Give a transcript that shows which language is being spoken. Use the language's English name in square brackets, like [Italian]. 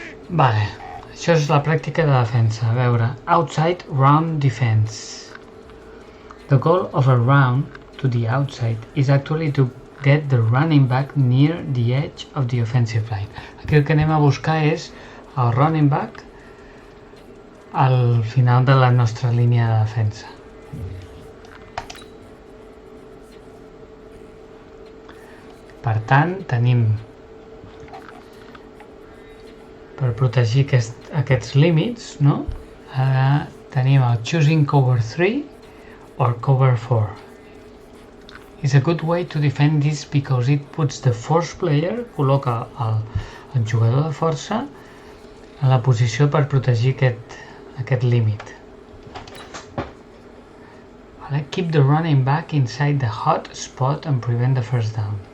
[Catalan] Vale, això és la pràctica de defensa. A veure, [English] outside round defense. The goal of a round to the outside is actually to get the running back near the edge of the offensive line. [Catalan] Aquí el que anem a buscar és el running back al final de la nostra línia de defensa. Per tant, tenim per protegir aquests límits, no? Ara tenim el [English] choosing cover 3 or cover 4. It's a good way to defend this because it puts the force player, [Catalan] col·loca el jugador de força en la posició per protegir aquest límit. Vale? [English] Keep the running back inside the hot spot and prevent the first down.